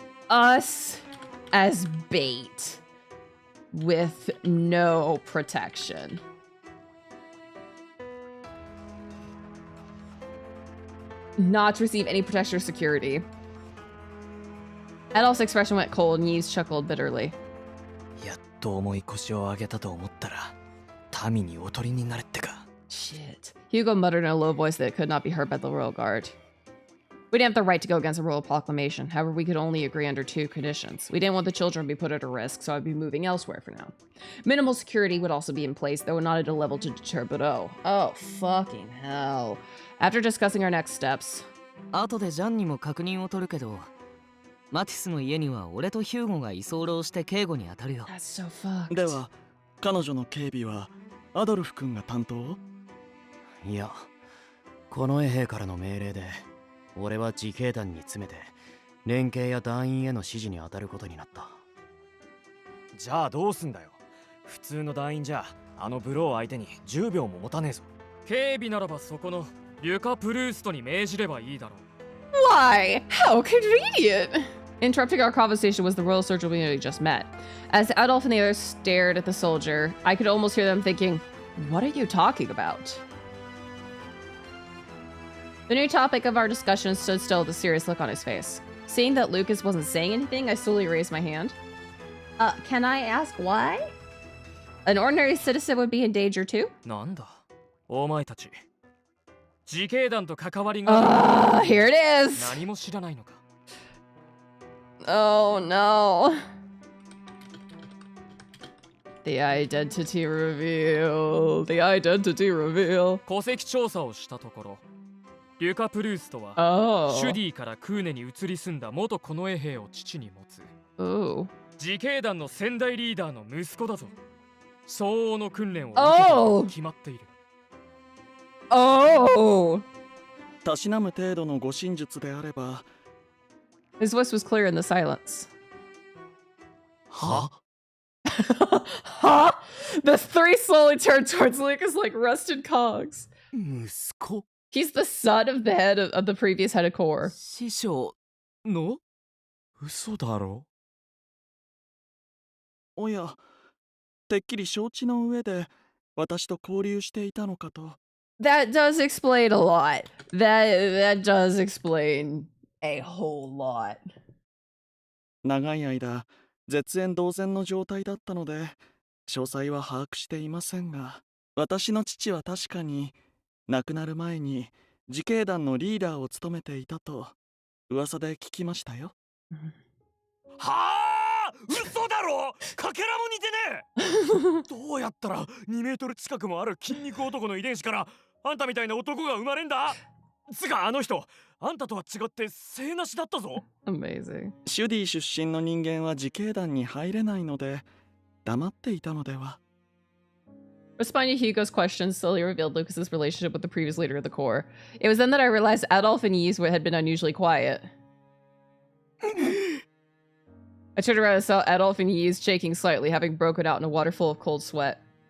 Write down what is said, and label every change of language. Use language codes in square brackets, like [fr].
[en] Us as bait with no protection. Not to receive any protection or security. Adolf's expression went cold and Yves chuckled bitterly. [ja] やっと重い腰を上げたと思ったら民におとりになれってか。 [en] Shit. Hugo muttered in a low voice that could not be heard by the royal guard. We didn't have the right to go against a royal proclamation. However, we could only agree under 2 conditions. We didn't want the children to be put at a risk, so I'd be moving elsewhere for now. Minimal security would also be in place, though not at a level to deter Bordeaux. Oh, fucking hell. After discussing our next steps... [ja] 後でジャンにも確認を取るけど、マティスの家には俺とヒューゴが居候して警護に当たるよ。 [en] That's so fucked. [ja] では、彼女の警備はアドルフ君が担当？いや、この衛兵からの命令で俺は自警団に詰めて連携や団員への指示に当たることになった。じゃあどうすんだよ。普通の団員じゃあのブロー相手に10秒も持たねえぞ。警備ならばそこのリュカ・プルーストに命じればいいだろう。 [en] Why? How convenient! Interrupting our conversation was the royal surgeon we had just met. As Adolf and the others stared at the soldier, I could almost hear them thinking, what are you talking about? The new topic of our discussion stood still with a serious look on his face. Seeing that Lucas wasn't saying anything, I slowly raised my hand. Can I ask why? An ordinary citizen would be in danger too? [ja] なんだお前たち自警団と関わりが [en] Here it is! [ja] 何も知らないのか [en] Oh no. The identity reveal. The identity reveal. [ja] 戸籍調査をしたところリュカ・プルーストは [en] Oh. [ja] シュディからクーネに移り住んだ元近衛兵を父に持つ [en] Ooh. [ja] 自警団の先代リーダーの息子だぞ相応の訓練を受けたと決まっている [en] Oh. [ja] たしなむ程度の護身術であれば [en] His voice was clear in the silence. は Huh? The three slowly turned towards Lucas like rusted cogs. [ja] 息子 [en] He's the son of the head of the previous head of Corps. [ja] 師匠の嘘だろ。おや、てっきり承知の上で私と交流していたのかと。 [en] That does explain a lot. That does explain a whole lot. [ja] 長い間、絶縁同然の状態だったので、詳細は把握していませんが、私の父は確かに亡くなる前に自警団のリーダーを務めていたと噂で聞きましたよ。はあ、嘘だろ。かけらも似てねえ。どうやったら2メートル近くもある筋肉男の遺伝子からあんたみたいな男が生まれんだ。つかあの人、あんたとは違って性なしだったぞ。 [en] Amazing. [ja] シュディ出身の人間は自警団に入れないので黙っていたのでは。 [en] Responding to Hugo's question slowly revealed Lucas's relationship with the previous leader of the Corps. It was then that I realized Adolf and Yves had been unusually quiet. I turned around and saw Adolf and Yves shaking slightly, having broken out in a waterfall of cold sweat.